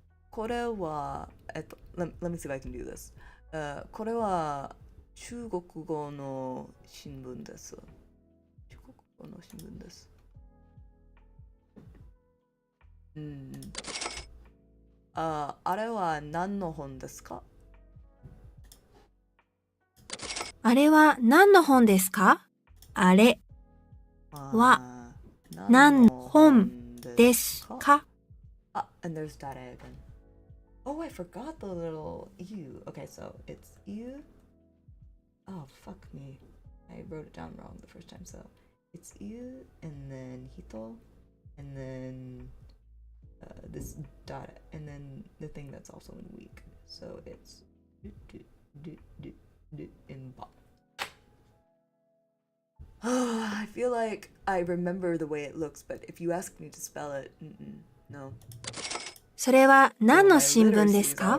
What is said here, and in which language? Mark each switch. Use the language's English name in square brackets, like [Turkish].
[Japanese] これは [English] let me see if I can do this. [Japanese] これは中国語の新聞です。中国語の新聞です。あれは何の本ですか? あれは何の本ですか?あれは何の本ですか? [English] And there's that again. Oh, I forgot the little you. Okay, so it's you. Oh, fuck me. I wrote it down wrong the first time. So it's you, and then hito, and then this dot, and then the thing that's also in week. So it's in ba. I feel like I remember the way it looks, but if you ask me to spell it, no. [Japanese] それは何の新聞ですか?